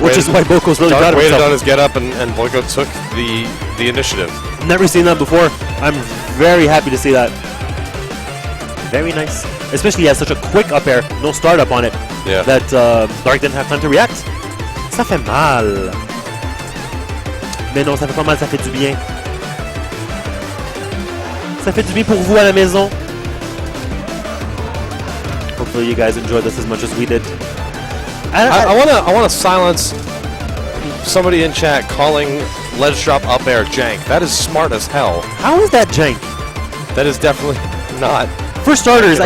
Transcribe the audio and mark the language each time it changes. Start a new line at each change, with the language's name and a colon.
English: which is why Boiko's really proud Darc of waited himself. on his get up, and Boiko took the initiative. Never seen that before. I'm very happy to see that. Very nice. Especially he has such a quick up air, no startup on it, Yeah. that Darc didn't have time to react.
French: Ça fait mal. Mais non, ça fait pas mal, ça fait du bien. Ça fait du bien pour vous à la maison.
English: Hopefully you guys enjoyed this as much as we did. I wanna silence somebody in chat calling ledge drop up air jank. That is smart as hell. How is that jank? That is definitely not. For starters, At